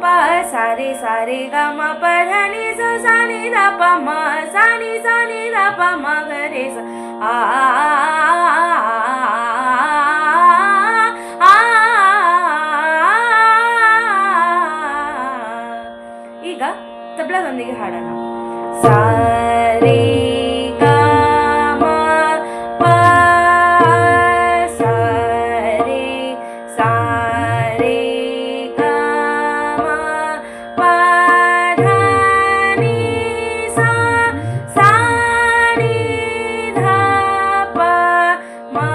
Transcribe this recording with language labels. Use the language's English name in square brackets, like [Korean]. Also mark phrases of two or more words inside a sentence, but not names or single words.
[Kannada] ಸಾ ರೇ ಗ ಮ ಪ ಧ ni sa ni ಧ ಪ ಮ sa ni ಧ ಪ ಮ ಗ ರೇ ಸ ಈಗ ತಬಲದೊಂದಿಗೆ ಹಾಡೋಣ. ಸಾ ರೇ ಗ ಮ ಪ ಸಾ ರೇ ಗ ಮ ಪ ಧ ni sa sa ni ಧ ಪ ಮ